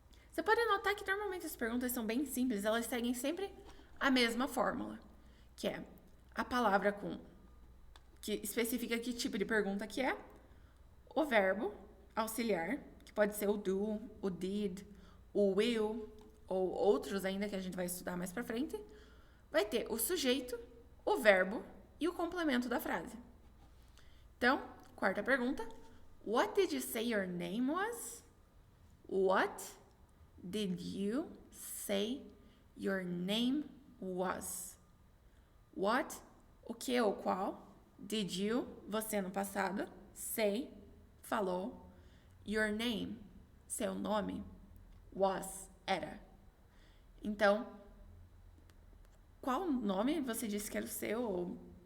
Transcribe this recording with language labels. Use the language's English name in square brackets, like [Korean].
[Portuguese] Você pode notar que normalmente as perguntas são bem simples, elas seguem sempre a mesma fórmula, que é a palavra que especifica que tipo de pergunta que é, o verbo auxiliar, que pode ser o do, o did, o will, ou outros ainda que a gente vai estudar mais pra frente, vai ter o sujeito, o verbo e o complemento da frase. Então, quarta pergunta. [English] What did you say your name was? What did you say your name was? [Portuguese] What, o que ou qual? Did you, você no passado, say, falou, your name, seu nome, was, era. Então, qual nome você disse que era o seu?